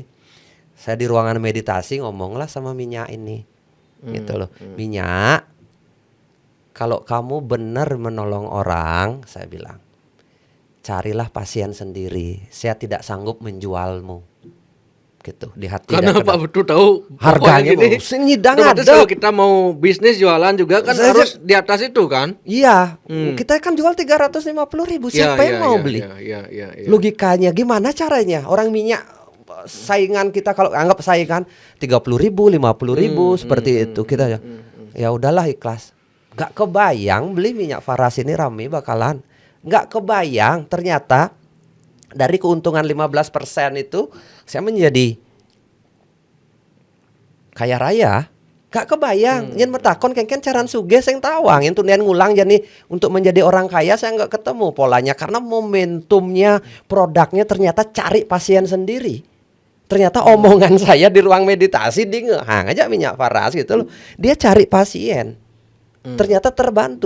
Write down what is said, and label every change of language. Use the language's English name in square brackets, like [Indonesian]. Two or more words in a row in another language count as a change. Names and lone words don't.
[Indonesian] Saya di ruangan meditasi ngomonglah sama minyak ini. Gitu loh. Minyak, kalau kamu benar menolong orang, saya bilang, carilah pasien sendiri. Saya tidak sanggup menjualmu. gitu di hati. Karena dan Pak Putu tahu harganya pokoknya [Balinese] sing nyidang [Indonesian] otomatis ada. kalau kita mau bisnis jualan juga kan Saya- harus di atas itu kan. Iya, kita kan jual 350.000. Siapa yang mau beli? Ya. Logikanya gimana caranya? Orang minyak saingan kita kalau anggap saingan 30.000, 50.000 seperti itu kita ya udahlah ikhlas. Gak kebayang beli minyak Faras ini rame bakalan. Gak kebayang ternyata dari keuntungan 15% itu saya menjadi kaya raya. Gak kebayang. [Balinese] Yen metakon kengken caran sugih sing tawang. Yen tunian ngulang [Indonesian] jadi untuk menjadi orang kaya saya nggak ketemu polanya karena momentumnya produknya ternyata cari pasien sendiri. Ternyata omongan saya di ruang meditasi dia ngehang aja minyak Faras gitu loh. Dia cari pasien. Ternyata terbantu.